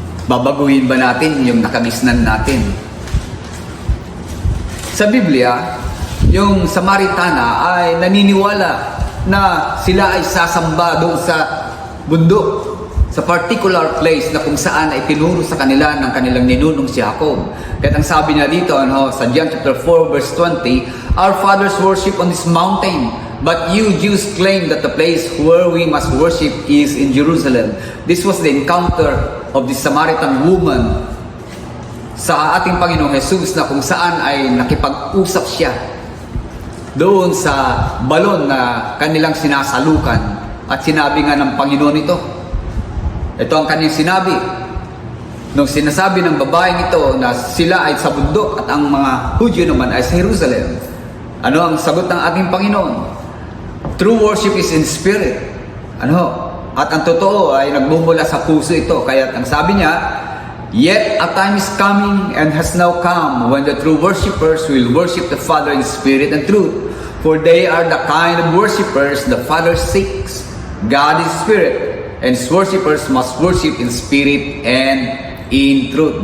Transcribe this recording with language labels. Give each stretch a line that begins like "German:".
Filipino: Babaguhin ba natin yung nakagisnan natin? Sa Biblia, yung Samaritana ay naniniwala na sila ay sasamba doon sa bundok, sa
English: particular place
Filipino: na kung saan ay tinuro sa kanila ng kanilang ninunong si Jacob. Kaya ang sabi niya dito sa
English: John chapter 4 verse 20, Our fathers worship on this mountain, but you Jews claim that the place where we must worship is in Jerusalem. This was the encounter of the Samaritan woman
Filipino: sa ating Panginoong Jesus na kung saan ay nakipag-usap siya doon sa balon na kanilang sinasalukan at sinabi nga ng Panginoon ito. Ito ang kanyang sinabi. Nung sinasabi ng babaeng ito na sila ay sa bundok at ang mga Hudyo naman ay sa Jerusalem. Ano ang sagot ng ating Panginoon?
English: True worship is in spirit.
Filipino: At ang totoo ay nagmumula sa puso ito. Kaya ang sabi niya,
English: yet a time is coming and has now come when the true worshipers will worship the Father in spirit and truth. For they are the kind of worshipers the Father seeks. God is spirit, and His worshipers must worship in spirit and in truth.